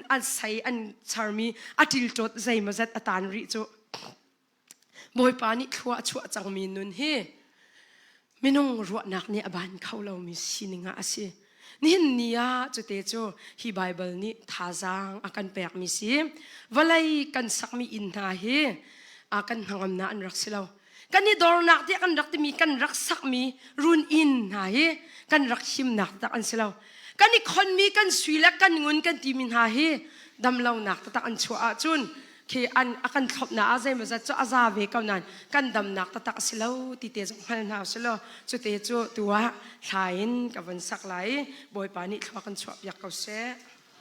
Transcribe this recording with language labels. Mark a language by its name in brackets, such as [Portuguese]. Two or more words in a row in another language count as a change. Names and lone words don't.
[Falam Chin] sai an charmi atil tot zai mazat atan ri chu boi pa ni thua chu chang mi nun hi minung ro nak ni aban khau lau mi sininga ase nin nia chu te chu hi bible ni thazang akan pek mi si walai kan sakmi in na hi akan hangam na an raksilaw kan ni dor nak ti kan rak ti mi kan rak sak mi run in na hi kan rak him nak ta kan silaw kan ni khon mi kan suila kan ngun kan ti min ha hi damlaw nak ta an chua chun khi an akan thop na azai ma za chu aza ve ka nan kan dam nak ta silaw ti te jong hal na silo chu te chu tuwa thain ka van sak lai boi pa ni thwa kan chua yak ka se